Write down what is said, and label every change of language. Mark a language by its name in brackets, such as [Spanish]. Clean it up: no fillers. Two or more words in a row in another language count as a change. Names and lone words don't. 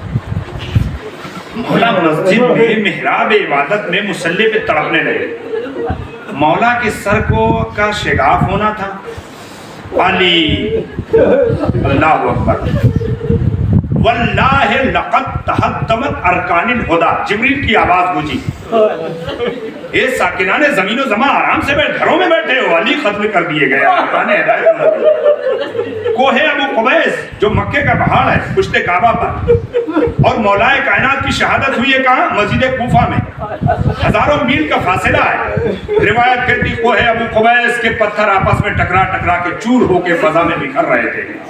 [Urdu] مولا مسجد میں محراب عبادت میں مصلی پہ تڑپنے لگے۔ مولا کے سر کو کا شگاف ہونا تھا۔ علی، [Arabic] اللہ اکبر، واللہ لقد تحطمت ارکان الہدی، [Urdu] جبریل کی آواز گونجی، اے ساکنان زمین و زمان، آرام سے گھروں میں بیٹھے ہو، علی قتل کر دیے گئے۔ ارکان ہدایت، کوہ ابو قبیس جو مکے کا پہاڑ ہے پشت کعبہ پر، اور مولا کائنات کی شہادت ہوئی ہے کہاں؟ مسجد کوفہ میں، ہزاروں میل کا فاصلہ ہے۔ روایت کہتی کوہ ابو قبیس کے پتھر آپس میں ٹکرا ٹکرا کے چور ہو کے فضا میں بکھر رہے تھے۔